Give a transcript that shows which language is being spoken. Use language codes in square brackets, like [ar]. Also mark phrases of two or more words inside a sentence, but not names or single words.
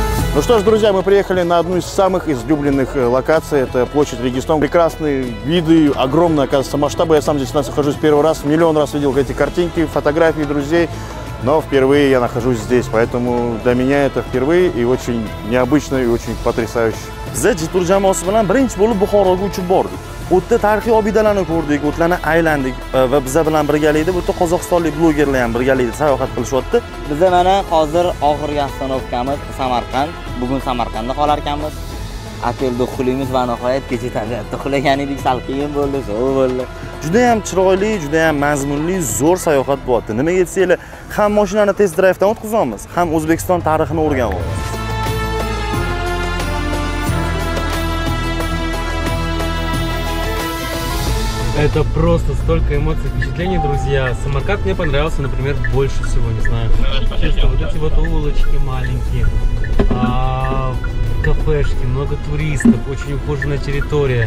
[ru] Ну что ж, друзья, мы приехали на одну из самых излюбленных локаций. Это площадь Регистон. Прекрасные виды, огромные, оказывается, масштабы. Я сам здесь нахожусь первый раз, миллион раз видел эти картинки, фотографии друзей. Но впервые я нахожусь здесь, поэтому для меня это впервые и очень необычно, и очень потрясающе. [uz] Biz Jetur jamoasi bilan birinchi bo'lib Buxoroga uchib bordik. U yerda tarixiy obidalarni ko'rdik, o'tlarni aylandik va bizlar bilan birgalikda bu yerda qozog'istonlik blogerlar ham birgalikda sayohat qilishyapti. Biz mana hozir oxirgi ostanovkamiz Samarqand. Bugun Samarqandda qolar ekanmiz. Otelda uxlaymiz va nihoyat kecha tabiatda uxlagan edik, sal qiyin bo'ldi, sovuq bo'ldi. Juda ham chiroyli, juda ham mazmunli, zo'r sayohat bo'lyapti. Nimaga desanglar, ham mashinani [en] test drive'dan [uz] o'tkazamiz, ham O'zbekiston tarixini o'rganamiz. [ru] Это просто столько эмоций, впечатлений, друзья. Самарканд мне понравился, например, больше всего, не знаю. Честно, вот эти вот улочки маленькие, кафешки, много туристов, очень ухоженная территория.